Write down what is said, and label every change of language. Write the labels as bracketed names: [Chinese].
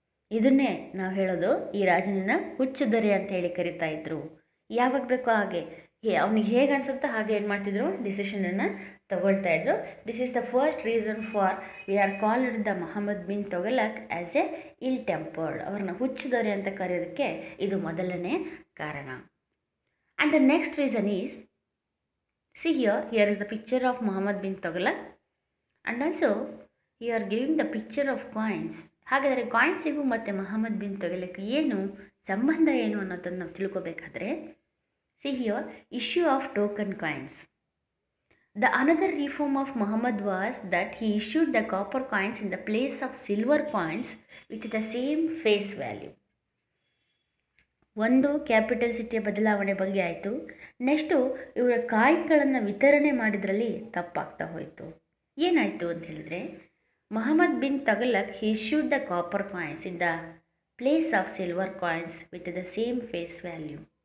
[Kannada] ಇದನ್ನೇ ನಾವು ಹೇಳೋದು, ಈ ರಾಜನನ್ನು ಹುಚ್ಚುದೊರೆ ಅಂತ ಹೇಳಿ ಕರಿತಾ ಇದ್ರು. ಯಾವಾಗ ಬೇಕೋ ಹಾಗೆ ಅವನಿಗೆ ಹೇಗೆ ಅನಿಸುತ್ತೋ ಹಾಗೆ ಏನು ಮಾಡ್ತಿದ್ರು ಡಿಸಿಷನನ್ನು ತಗೊಳ್ತಾ ಇದ್ರು. [English] This is the first reason for we are called the Muhammad bin Tughlaq as a ill tempered. [Kannada] ಅವ್ರನ್ನ ಹುಚ್ಚಿದವರೆ ಅಂತ ಕರೆಯೋದಕ್ಕೆ ಇದು ಮೊದಲನೇ ಕಾರಣ. [English] And the next reason is, see here is the picture of Muhammad bin Tughlaq and also here giving the picture of coins. [Kannada] ಹಾಗಾದರೆ ಕಾಯಿನ್ಸಿಗೂ ಮತ್ತು Mohammed bin Tughlaq ಏನು ಸಂಬಂಧ ಏನು ಅನ್ನೋದನ್ನು ನಾವು ತಿಳ್ಕೊಬೇಕಾದ್ರೆ, [English] see here issue of token coins. The another reform of Muhammad was that he issued the copper coins in the place of silver coins with the same face value. [Kannada] ಒಂದು capital ಸಿಟಿಯ ಬದಲಾವಣೆ ಬಗ್ಗೆ ಆಯಿತು. ನೆಕ್ಸ್ಟು ಇವರ ಕಾಯಿನ್ಗಳನ್ನು ವಿತರಣೆ ಮಾಡಿದ್ರಲ್ಲಿ ತಪ್ಪಾಗ್ತಾ ಹೋಯಿತು. ಏನಾಯಿತು ಅಂತ ಹೇಳಿದ್ರೆ, [English] Muhammad bin Tughlaq he issued the copper coins in the place of silver coins with the same face value.